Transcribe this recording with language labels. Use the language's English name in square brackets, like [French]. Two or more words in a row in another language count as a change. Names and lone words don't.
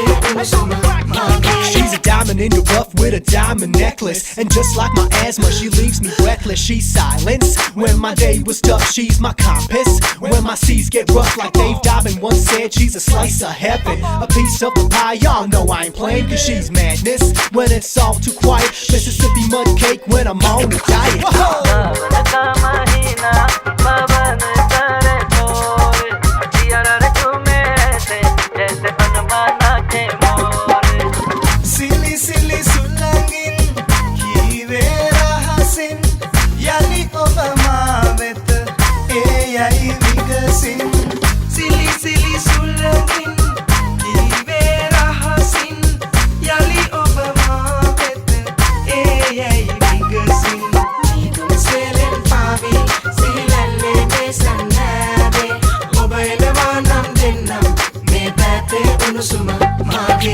[Sinhala] උණුසුම මාගේ [English] She's a diamond in the rough with a diamond necklace. And just like my asthma, she leaves me breathless. She's silence when my day was tough. She's my compass when my seas get rough. Like Dave Dobbin once said, she's a slice of heaven, a piece of the pie. Y'all know I ain't playing, cause she's madness when it's all too quiet. Mississippi mud cake when I'm on a diet. [Hindi] सावन का महीना पवन करे शोर जिया रे झूमे ऐसे जैसे बनमाना के मोर [Sinhala] සිලි සිලි සුලඟින් කියවේ රහසින් යළි ඔබ මට වෙත් එයයි විගසින් සිලි සිලි සුලඟින් කියවේ රහසින් යළි ඔබ මට වෙත් එයයි විගසින් නිදුම් සෙලෙන් පාවී සිලල්ලේ බෙසනාදේ ඔබ එළවනම් දෙන්නම් මේ පාටේ උණුසුම මාගේ